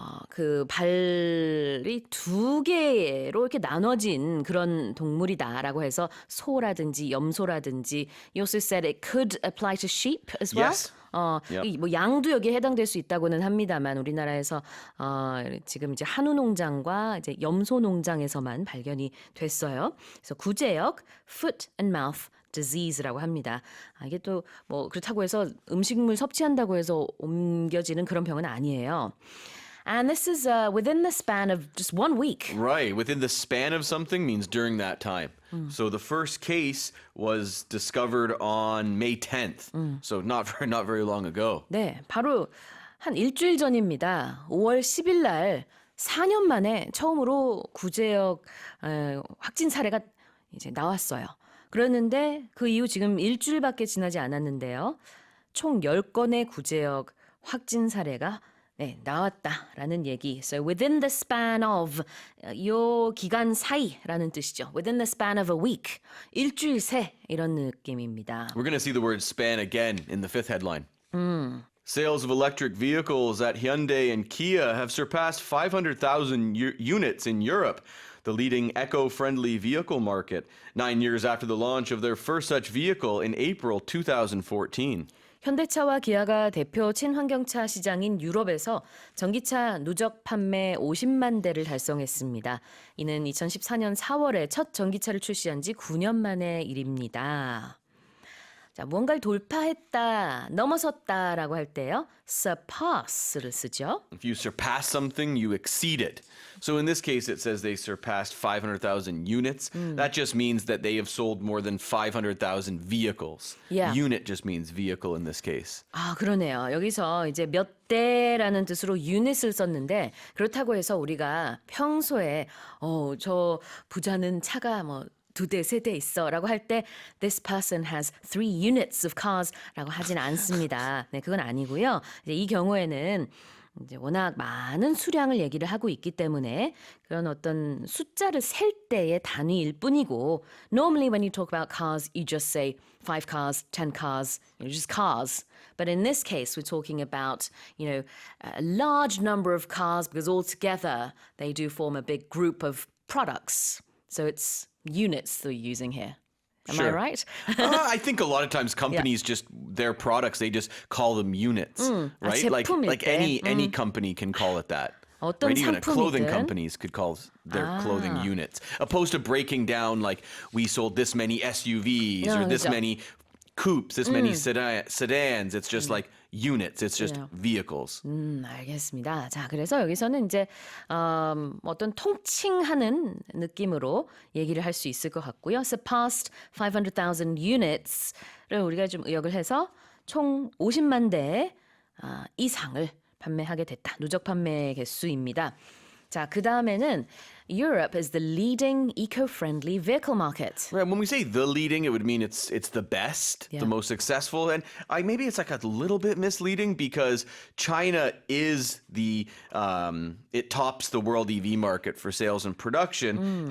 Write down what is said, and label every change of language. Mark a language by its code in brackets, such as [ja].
[ko] 그 발이 두 개로 이렇게 나눠진 그런 동물이다라고 해서 소라든지 염소라든지 [en] you also said it could apply to sheep as well. Yes. Yep. [ko] 뭐 양도 여기에 해당될 수 있다고는 합니다만 우리나라에서 지금 이제 한우 농장과 이제 염소 농장에서만 발견이 됐어요. 그래서 구제역 foot and mouth disease라고 합니다. 이게 또 뭐 그렇다고 해서 음식물 섭취한다고 해서 옮겨지는 그런 병은 아니에요. [en] And this is within the span of just 1 week. Right. Within the span of something means during that time. So the first case was discovered on May 10th. So not very long ago. [ko] 네, 바로 한 일주일 전입니다. 5월 10일 날 4년 만에 처음으로 구제역 확진 사례가 이제 나왔어요. 그랬는데 그 이후 지금 일주일밖에 지나지 않았는데요. 총 10건의 구제역 확진 사례가 나왔다라는 얘기. [en] So within the span of [ko] 요 기간 사이라는 뜻이죠. [en] Within the span of a week. [ko] 일주일 새 이런 느낌입니다. [en] We're going to see the word span again in the fifth headline. Sales of electric vehicles at Hyundai and Kia have surpassed 500,000 units in Europe, the leading eco-friendly vehicle market, 9 years after the launch of their first such vehicle in April 2014. [ko] 현대차와 기아가 대표 친환경차 시장인 유럽에서 전기차 누적 판매 50만 대를 달성했습니다. 이는 2014년 4월에 첫 전기차를 출시한 지 9년 만의 일입니다. 자, 무언가를 돌파했다, 넘어섰다라고 할 때요. surpass를 쓰죠. [en] If you surpass something, you exceed it. So in this case, it says they surpassed 500,000 units. That just means that they have sold more than 500,000 vehicles. Yeah. Unit just means vehicle in this case. [ko] 아, 그러네요. 여기서 이제 몇 대라는 뜻으로 유닛을 썼는데 그렇다고 해서 우리가 평소에 저 부자는 차가 뭐 2대, 3대 있어라고 할 때 [en] this person has 3 units of cars [ko] 라고 하진 않습니다. 네, 그건 아니고요. 이제 이 경우에는 이제 워낙 많은 수량을 얘기를 하고 있기 때문에 그런 어떤 숫자를 셀 때의 단위일 뿐이고 [en] normally when you talk about cars you just say 5 cars, 10 cars, just cars. But in this case we're talking about, a large number of cars because altogether they do form a big group of products. So it's units they're using here. Am I Sure. right? I think a lot of times companies just their products they just call them units, right? [ko] 제품일 [en] Like [ko] 때. [en] any company can call it that. [ko] 어떤 [en] Right? Even clothing [ko] 상품이든. [en] companies could call their clothing units, opposed to breaking down like we sold this many SUVs or this [ko] 그죠. [en] many coupes, this many sedans. It's just like units. It's just vehicles. [ko] 알겠습니다. 자, 그래서 여기서는 이제 어떤 통칭하는 느낌으로 얘기를 할 수 있을 것 같고요. [en] Surpassed 500,000 units [ko] 를 우리가 좀 의역을 해서 총 50만 대 이상을 판매하게 됐다. 누적 판매 개수입니다. 자, 그 다음에는 [en] Europe is the leading eco-friendly vehicle market. Right. When we say the leading, it would mean it's the best, Yeah. the most successful, and maybe it's like a little bit misleading because China is it tops the world EV market for sales and production.